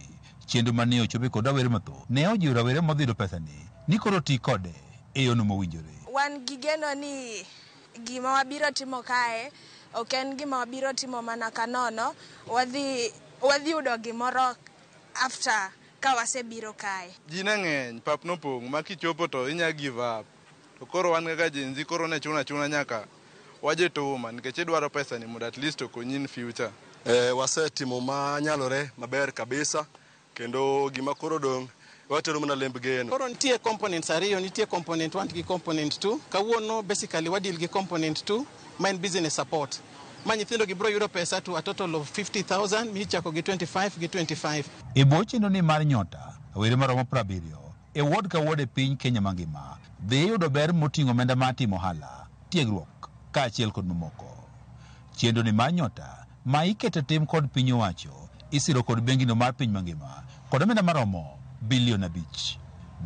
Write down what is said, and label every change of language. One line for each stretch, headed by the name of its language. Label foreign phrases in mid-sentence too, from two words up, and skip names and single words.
Luo (Kenya and Tanzania): Chenro mane ochope kod rawere mathoth ne ojiwo rawere modhido pesa ni koro ti kode e yono mowinjore. Wan gi geno ni gima wabiro timo kae ok en gima wabiro timo mana kanono, wadhi yudo gimoro after ka wasebiro kae. Ji ne ng'eny, pap nopong' ma kichopo to inya
English: give up.
Luo (Kenya and Tanzania): To koro wan kaka jenzi koro ne chuna nyaka waje tuma nikech idwaro pesa ni mondo
English: at least
Luo (Kenya and Tanzania): okonyi
English: in future.
Luo (Kenya and Tanzania): Wasetimo ma nyalore maber kabisa kendo gima koro dong' watero mana lemb geno. Koro nitie components ariyo, nitie component 1 gi component 2. Kawuono basically wadil gi component 2,
English: main business support.
Luo (Kenya and Tanzania): Ma nyithindo gibiro yudo pesa to
English: a total of
Luo (Kenya and Tanzania): 50,000, michako gi 25. E bwo chenro ni mar Nyota, rawere maromo 70 e ward ka ward e piny Kenya mangima dhi yudo ber moting'o omenda mar timo ohala, tiegruok kaachiel kod mamoko. Chenro ni mar Nyota ma iketo tim kod piny owacho isiro kod bengino mar piny mangima kod omenda maromo bilion 5.